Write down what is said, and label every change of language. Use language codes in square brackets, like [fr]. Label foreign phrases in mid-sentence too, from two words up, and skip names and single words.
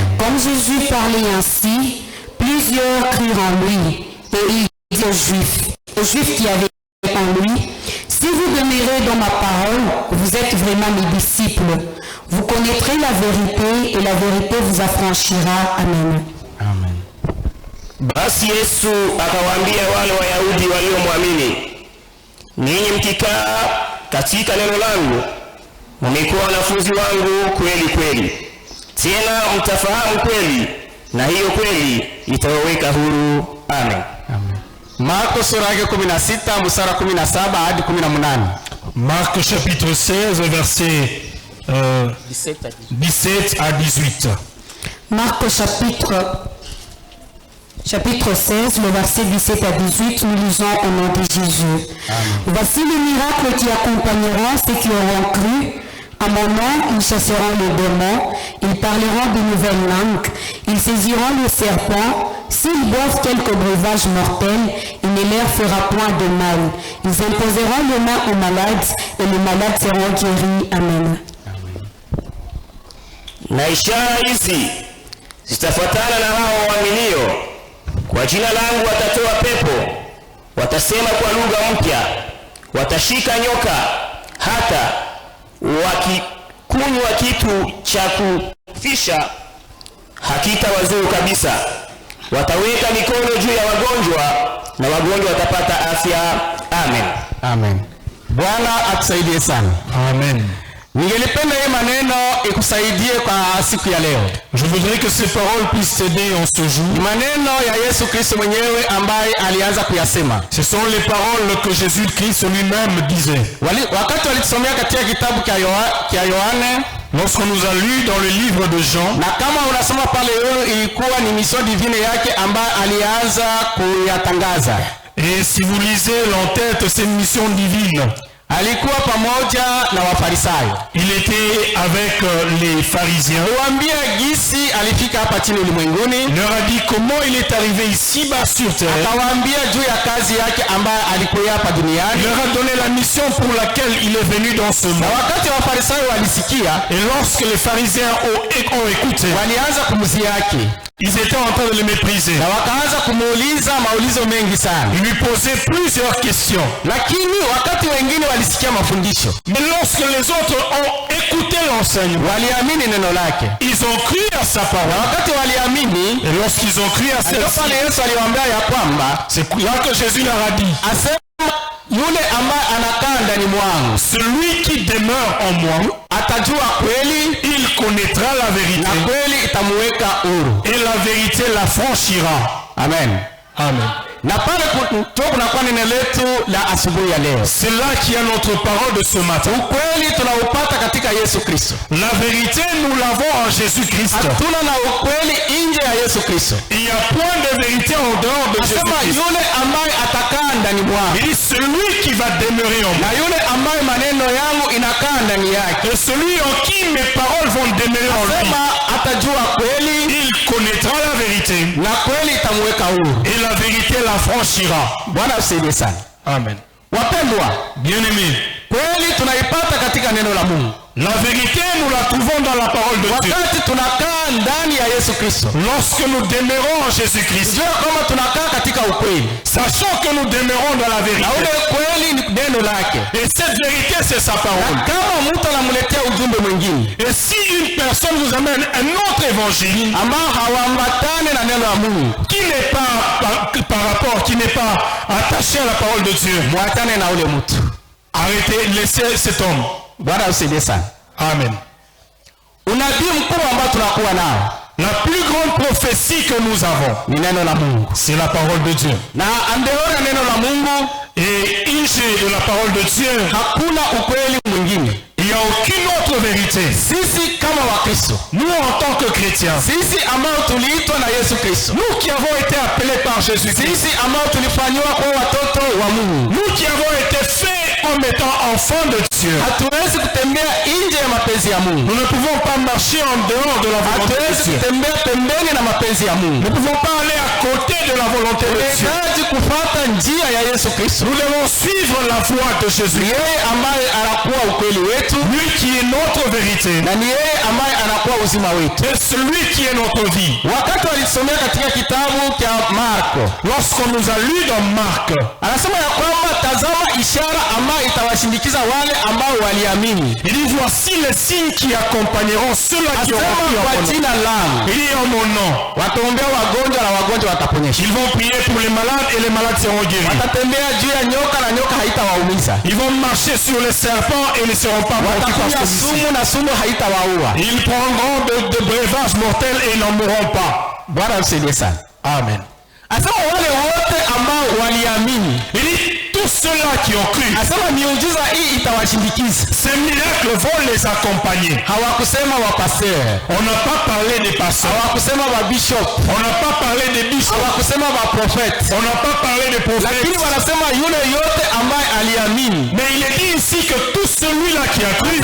[fr] Comme Jésus parlait ainsi, plusieurs crurent en lui, et il dit aux Juifs qui avaient en lui, si vous demeurez marcherez dans ma parole, vous êtes vraiment mes disciples. Vous connaîtrez la vérité et la vérité vous affranchira. Amen. Amen. [sw] Basi Yesu akawaambia wale Wayahudi waliomwamini, ninyi mkikaa katika neno langu, mmekuwa wanafunzi wangu kweli kweli. Tena mtafahamu kweli, na hiyo kweli itawaweka huru. Amen. Amen. Marko sura yake 16 mstari 17 hadi 18. [fr] Marc chapitre 16 verset 17 à 18. Marc chapitre 16, le verset 17 à 18, nous lisons au nom de Jésus. Amen. Voici les miracles qui accompagneront ceux qui auront cru. À mon nom, ils chasseront les démons, ils parleront de nouvelles langues, ils saisiront le serpent. S'ils boivent quelques breuvages mortels, il ne leur fera point de mal. Ils imposeront les mains aux malades et les malades seront guéris. Amen. [sw] Na ishara hizi zitafuatana na hao waaminio. Kwa jina langu watatoa pepo, watasema kwa lugha mpya, watashika nyoka, hata wakikunywa kitu cha kufisha hakitawazuru kabisa. Wataweka mikono juu ya wagonjwa na wagonjwa watapata afya. Amen. Amen. Bwana atusaidie sana. Amen. Ningelipenda hii maneno ikusaidie kwa siku ya leo. [fr] Je voudrais que ces paroles puissent t'aider en ce jour. [sw] Ni maneno ya Yesu Kristo mwenyewe ambaye alianza kuyasema. [fr] Ce sont les paroles que Jésus-Christ lui-même disait. [sw] Wakati walitusomea katika kitabu cha Yohane, [fr] lorsqu'on nous a lu dans le livre de Jean, [sw] na kama unasoma pale, ilikuwa ni [fr] mission divine [sw] yake ambaye alianza kuyatangaza. [fr] Et si vous lisez l'entête, c'est une mission divine. [sw] Alikuwa pamoja na Wafarisayo. [fr] Il était avec les pharisiens. [sw] Aliwaambia gisi alifika hapa chini ulimwenguni. [fr] Il leur a dit comment il est arrivé ici-bas sur terre. [sw] Akawaambia juu ya kazi yake ambayo alikuwa hapa duniani. [fr] Il leur a donné la mission pour laquelle il est venu dans ce monde. [sw] Na wakati Wafarisayo walisikia, [fr] et lorsque les pharisiens ont écouté, [sw] walianza kumziaki. [fr] Ils étaient en train de le mépriser. [sw] Na wakaanza kumuuliza maulizo mengi sana. [fr] Ils lui posaient plusieurs questions. [sw] Lakini wakati wengine walisikia mafundisho, [fr] mais lorsque les autres ont écouté l'enseignement, [sw] waliamini neno lake. [fr] Ils ont cru à sa parole. [sw] Na wakati waliamini, [fr] et lorsqu'ils ont cru à celle-ci, [sw] Yesu aliwaambia ya kwamba, [fr] c'est là que Jésus leur a dit, [sw] yule ambaye anakaa ndani mwangu, [fr] celui qui demeure en moi, [sw] atajua kweli, [fr] il connaîtra la vérité, [sw] na kweli itamuweka huru, [fr] et la vérité l'affranchira. Amen. Amen. [sw] Na pale kunakuwa neno letu la asubuhi ya leo. [fr] C'est là qu'il y a notre parole de ce matin. [sw] Ukweli tunaupata katika Yesu Kristo. [fr] La vérité nous l'avons en Jésus-Christ. [sw] Hatuna na ukweli nje ya Yesu Kristo. [fr] Il y a point de vérité en dehors de Jésus-Christ. [sw] Yule ambaye atakaa ndani mwangu, [fr] il dit celui qui va demeurer en moi, [sw] na yule ambaye maneno yangu inakaa ndani yake, [fr] et celui en qui mes paroles vont demeurer en lui, [sw] atajua kweli, [fr] il connaîtra la vérité, [sw] na kweli itamuweka huru, [fr] et la vérité l'affranchira. [sw] Bwana usaidie sana. Amen. Wapendwa, [fr] bien-aimés, [sw] kweli tunaipata katika neno la Mungu. [fr] La vérité, nous la trouvons dans la parole de Dieu. [sw] Wakati tunakaa ndani ya Yesu Kristo, [fr] lorsque nous demeurons en Jésus-Christ, [sw] jua kama tunakaa katika ukweli, [fr] sachant que nous demeurons dans la vérité, [sw] na ule kweli ni neno lake, [fr] et cette vérité c'est sa parole. [sw] Na kama mtu anamletea ujumbe mwingine, [fr] et si une personne vous amène un autre évangile [sw] ambao hawaambatane na neno la Mungu, [fr] qui n'est pas par rapport, qui n'est pas attaché à la parole de Dieu, [sw] muatane na ule mtu, [fr] arrêtez, laissez cet homme. [sw] Bwana usaidie sana. Amen. Unabii mkuu ambao tunakuwa nao, [fr] la plus grande prophétie que nous avons, [sw] ni neno la Mungu, [fr] c'est la parole de Dieu. [sw] Na andeo ya neno la Mungu, [fr] et nje de la parole de Dieu, [sw] hakuna ukweli mwingine. [fr] Il n'y a aucune autre vérité. [sw] Sisi kama Wakristo, [fr] nous en tant que chrétiens, [sw] sisi ambao tuliitwa na Yesu Kristo, [fr] nous qui avons été appelés par Jésus, [sw] sisi ambao tulifanywa kwa watoto wa Mungu, [fr] nous qui avons été faits en étant enfants de Dieu, [sw] hatuwezi kutembea nje ya mapenzi ya Mungu. [fr] Nous ne pouvons pas marcher en dehors de la volonté de Dieu. [sw] Kutembea pembeni na mapenzi ya Mungu. [fr] Nous ne pouvons pas aller à côté de la volonté de Dieu. [sw] Tunahitaji kufuata njia ya Yesu Kristo. [fr] Nous devons suivre la voie de Jésus. [sw] Yeye ambaye anakuwa ukweli wetu, [fr] Lui qui est notre vérité. [sw] na ni yeye ambaye anakuwa uzima wetu. [fr] Et celui qui est notre vie. [sw] Wakati walisomea katika kitabu cha Marko, [fr] Lorsqu'on nous a lu dans Marc, [sw] anasema ya kwamba tazama ishara ambayo itawashindikiza wale ambao waliamini. [fr] il dit voici les signes qui accompagneront ceux-là qui auront cru en [sw] Kwa [fr] mon nom. [sw] jina langu [fr] Il dit en mon nom. [sw] wataombea wagonjwa na wagonjwa wataponyeshwa. [fr] Ils vont prier pour les malades et les malades seront guéris. [sw] Watatembea juu ya nyoka na nyoka haitawaumiza. [fr] Ils vont marcher sur les serpents et ils ne seront pas mordus par [sw] Watakunywa [fr] celui-ci. [sw] sumu na sumu haitawaua. [fr] Ils prendront de breuvages mortels et ils n'en mourront pas. [sw] Bwana msaidie sana. Amen. Asema wale wote ambao waliamini, [fr] Il dit tous ceux-là qui ont cru, [sw] asema miujiza hii itawashindikiza. [fr] ces miracles vont les accompagner. [sw] Hawakusema wapasteur, [fr] On n'a pas parlé des pasteurs. [sw] hawakusema wabishop, [fr] On n'a pas parlé des bishops. [sw] hawakusema waprofeti, [fr] On n'a pas parlé des [sw] lakini [fr] prophètes. [sw] wanasema yule yote ambaye aliamini. [fr] Mais il est dit ici que tout celui-là qui a cru,